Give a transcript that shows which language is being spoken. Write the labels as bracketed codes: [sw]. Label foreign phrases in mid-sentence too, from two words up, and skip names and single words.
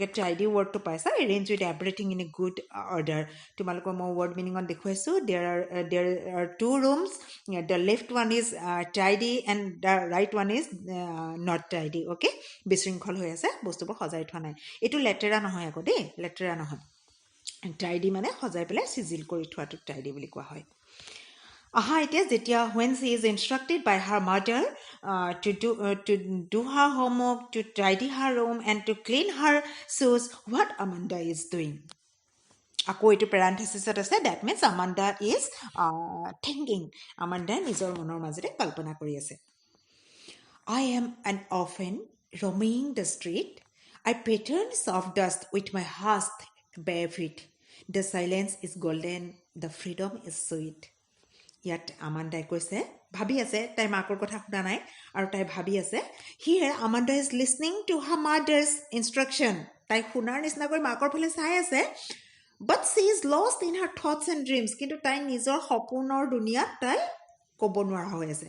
[as] টাইডি ৱৰ্ডটো পাইছা [en] arrange with everything in a good order [as] তোমালোকৰ মই ৱৰ্ড মিনিঙত দেখুৱাইছোঁ [en] there are two rooms the left one is tidy and the right one is not tidy okay [as] বিশৃংখল হৈ আছে বস্তুবোৰ সজাই থোৱা নাই এইটো লেতেৰা নহয় আকৌ দেই লেতেৰা নহয় টাইডি মানে সজাই পেলাই চিজিল কৰি থোৱাটোক টাইডি বুলি কোৱা হয় আহা এতিয়া যেতিয়া [en] when she is instructed by her mother to do her homework to tidy her room and to clean her shoes what Amanda is doing [as] আকৌ এইটো পেৰেণ্থেচিছত আছে [en] that means Amanda is thinking Amanda [as] নিজৰ মনৰ মাজতে কল্পনা কৰি আছে [en] I am an orphan roaming the street I pattern soft dust with my hushed bare feet. The silence is golden, the freedom is sweet. [as] ইয়াত আমাণ্ডাই কৈছে, ভাবি আছে, তাই মাকৰ কথা শুনা নাই আৰু তাই ভাবি আছে। [en] Here Amanda is listening to her mother's instruction. [as] তাই শুনাৰ নিচিনাকৈ মাকৰ ফালে চাই আছে। [en] But she is lost in her thoughts and dreams. [as] কিন্তু তাই নিজৰ সপোনৰ দুনিয়াত তাই ক'ব নোৱাৰা হৈ আছে।